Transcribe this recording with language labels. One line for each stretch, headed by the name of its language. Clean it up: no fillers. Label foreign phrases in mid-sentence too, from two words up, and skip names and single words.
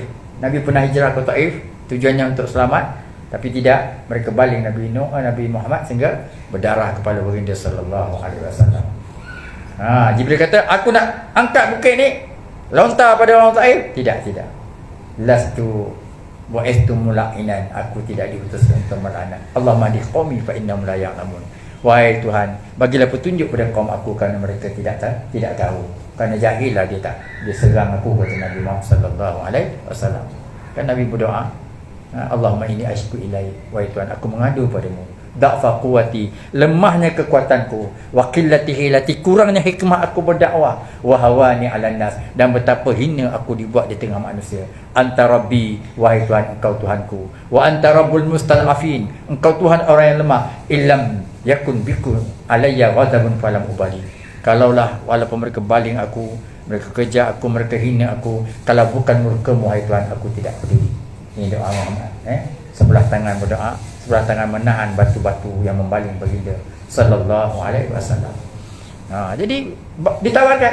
Malay: Nabi pernah hijrah ke Taif tujuannya untuk selamat, tapi tidak, mereka baling Nabi Muhammad sehingga berdarah kepala baginda
Arabic: صلى الله عليه وسلم.
Malay: Jibril kata, aku nak angkat bukit ni, lontar pada orang Taif. Tidak.
Arabic: لست بعثت لعانا,
Malay: aku tidak diutus untuk melaknat.
Arabic: اللهم اهد قومي فإنهم لا يعلمون.
Malay: Wahai Tuhan, bagilah petunjuk pada kaum aku kerana mereka tidak tahu. Kerana jahil lah dia serang aku, kata Nabi Muhammad
Arabic: صلى الله عليه وسلم.
Malay: Kan Nabi berdoa,
Arabic: اللهم إني أشكو إلي,
Malay: wahai Tuhan, aku mengadu padamu,
Arabic: ضعف قوتي,
Malay: lemahnya kekuatanku,
Arabic: وقلة حيلتي,
Malay: kurangnya hikmah aku berdakwah,
Arabic: وهواني على الناس,
Malay: dan betapa hina aku dibuat di tengah manusia.
Arabic: أنت ربي,
Malay: wahai Tuhan, engkau Tuhanku,
Arabic: وأنت رب المستضعفين,
Malay: engkau Tuhan orang yang lemah.
Arabic: إن لم يكن بكم علي غضب فلم أبال,
Malay: Kalaulah walaupun mereka baling aku, mereka kejar aku, mereka hina aku, kalau bukan murka-Mu hai Tuhan, aku tidak peduli. Ini doa Muhammad. Sebelah tangan berdoa, sebelah tangan menahan batu-batu yang membaling baginda
Arabic: صلى الله عليه وسلم.
Malay: Jadi ditawarkan.